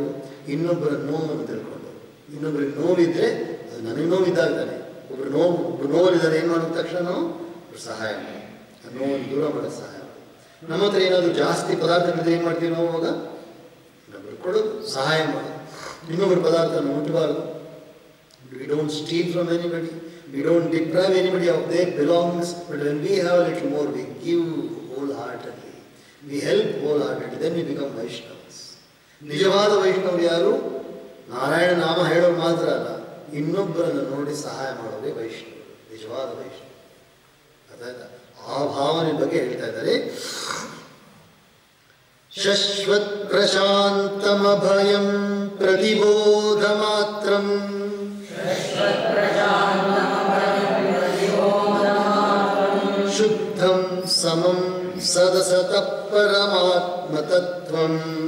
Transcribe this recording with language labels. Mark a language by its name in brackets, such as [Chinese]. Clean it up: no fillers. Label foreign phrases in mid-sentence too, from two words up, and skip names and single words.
[Kannada] ಇನ್ನೊಬ್ಬರ ನೋವನ್ನು ತಿಳ್ಕೊಂಡು, ಇನ್ನೊಬ್ಬರಿಗೆ ನೋವಿದ್ರೆ ಅದು ನನಗೆ ನೋವಿದ್ದಾಗ್ತಾನೆ. ಒಬ್ಬರು ನೋವಿದ್ದಾರೆ, ಏನು ಮಾಡಿದ ತಕ್ಷಣ ನಾವು ಸಹಾಯ ಮಾಡಿ, ಆ ನೋವನ್ನು ದೂರ ಮಾಡೋದು ಸಹಾಯ ಮಾಡಿ. ನಮ್ಮ ಹತ್ರ ಏನಾದರೂ ಜಾಸ್ತಿ ಪದಾರ್ಥಗಳಿದ್ರೆ ಏನು ಮಾಡ್ತೀವಿ ನಾವು? ಅವಾಗ ಇನ್ನೊಬ್ಬರು ಕೊಡೋದು, ಸಹಾಯ ಮಾಡೋದು. ಇನ್ನೊಬ್ಬರ ಪದಾರ್ಥನ ಮುಟ್ಟಬಾರದು. [English] We don't steal from anybody, we don't deprive anybody of their belongings, but when we have a little more, we give wholeheartedly, we help wholeheartedly, then we become Vaishnavas. [Kannada] ನಿಜವಾದ ವೈಷ್ಣವರು ಯಾರು? ನಾರಾಯಣ ನಾಮ ಹೇಳೋರು ಮಾತ್ರ ಅಲ್ಲ, ಇನ್ನೊಬ್ಬರನ್ನು ನೋಡಿ ಸಹಾಯ ಮಾಡೋದೇ ವೈಷ್ಣವರು, ನಿಜವಾದ ವೈಷ್ಣವ. ಅದಾಯ್ತಾ? ಆ ಭಾವನೆ ಬಗ್ಗೆ ಹೇಳ್ತಾ ಇದ್ದಾರೆ. [Sanskrit] शश्वत् प्रशान्तमभयं प्रतिबोधमात्रम् शुद्धं समं सदसतः परमात्मतत्त्वम्